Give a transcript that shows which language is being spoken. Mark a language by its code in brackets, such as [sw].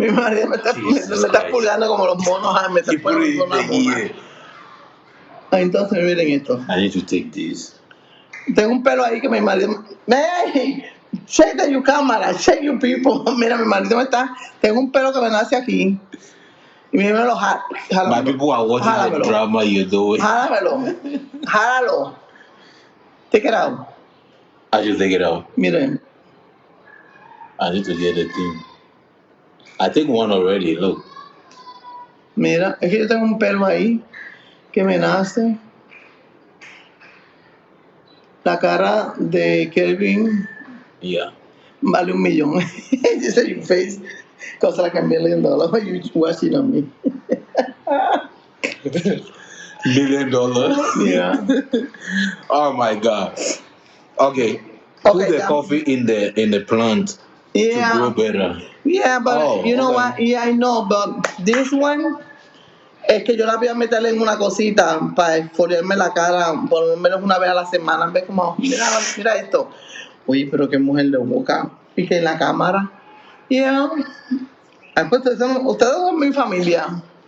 [es] Mi marido me está pulgando como los monos. Me está pulgando con la mona. Entonces, miren esto. [en] I need to take this. [es] Tengo un pelo ahí que mi marido... [en] Hey, shake the you camera, shake you people. [es] Mira, mi marido tengo un pelo que me nace aquí. Y me lo jala. [en] My people are watching the drama you're doing. [es] Jálalo. [en] Take it out. I should take it out. [es] Miren. [en] I need to get the thing. I take one already, look. [es] Mira, es que yo tengo un pelo ahí que me nace. La cara de Kelvin. [en] Yeah. [es] Vale $1 million. [en] You say your face costs like $1 million. Why are you watching on me? $1 million. Yeah. Oh my God. Okay. Put the coffee in the plant to grow better. Yeah, but you know what? Yeah, I know, but this one [es] es que yo la voy a meter en una cosita para exfoliarme la cara por lo menos una vez a la semana. Ves como, mira esto. Oye, pero qué mujer de boca. Y que en la cámara. Yeah. Pues ustedes son mi familia.